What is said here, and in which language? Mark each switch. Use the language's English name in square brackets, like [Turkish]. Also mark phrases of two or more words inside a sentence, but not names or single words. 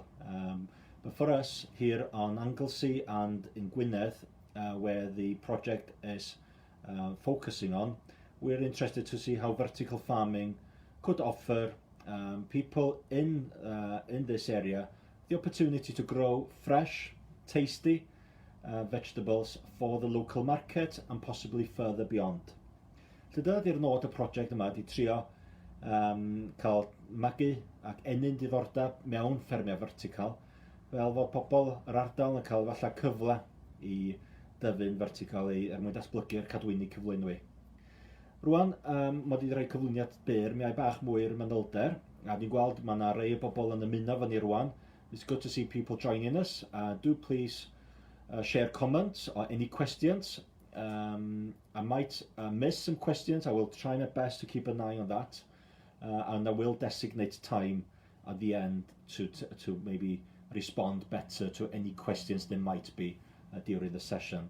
[English] But for us here on Anglesey and in Gwynedd, where the project is focusing on, we're interested to see how vertical farming could offer people in this area the opportunity to grow fresh, tasty vegetables for the local market and possibly further beyond. [Welsh] Dyna di'r nod y project yma, di trio cael magu ac enyn diddordeb mewn ffermio vertical, fel fod pobl yr ardal yn cael falle cyfle I dyfu'n vertical mwyn datblygu'r cadwyni cyflwynwi. Rwan, mae wedi rhoi cyflwyniad byr, mi ai bach mwy'r manylder, a ni'n gweld mae yna rhai o bobl yn ymuno fyny rwan. [English] It's good to see people joining us. Do please share comments or any questions. I might miss some questions. I will try my best to keep an eye on that. And I will designate time at the end to maybe respond better to any questions there might be during the session.